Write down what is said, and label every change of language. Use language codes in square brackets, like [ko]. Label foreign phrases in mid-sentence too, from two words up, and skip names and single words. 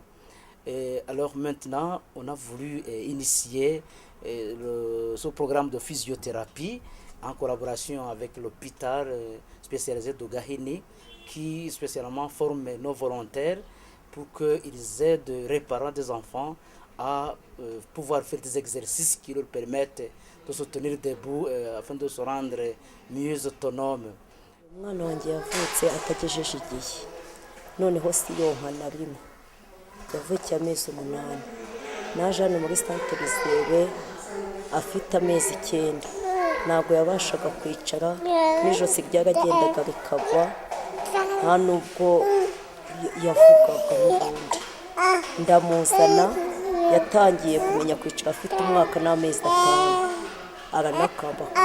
[fr] Et alors maintenant, on a voulu initier ce programme de physiothérapie en collaboration avec l'hôpital spécialisé de Gahini qui spécialement forme nos volontaires pour qu'ils aident les parents des enfants à pouvoir faire des exercices qui leur permettent de se tenir debout afin de se rendre mieux autonomes. [rw] Umwana wanjye yavutse atagejeje igihe noneho si yonka na rimwe yavukiye amezi 8 naje hano muri centre Zere afite amezi 9 ntabwo yabashaga kwicara n'ijosi ryaragendaga rikagwa nta nubwo yavugaga n'ubundi ndamuzana yatangiye kumenya kwicara afite umwaka n'amezi 5 aranakamba